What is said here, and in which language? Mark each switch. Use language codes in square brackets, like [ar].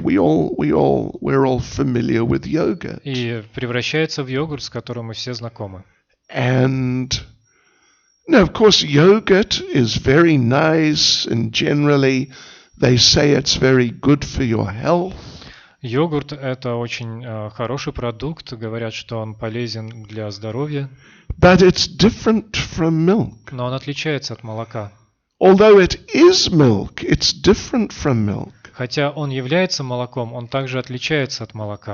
[en] We're all familiar with yogurt. [ru] И превращается в йогурт, с которым мы все знакомы. [en] And now, of course, yogurt is very nice, and generally they say it's very good for your health. [ru] Йогурт – это очень хороший продукт. Говорят, что он полезен для здоровья. [en] But it's different from milk. [ru] Но он отличается от молока. [en] Although it is milk, it's different from milk. [ru] Хотя он является молоком, он также отличается от молока.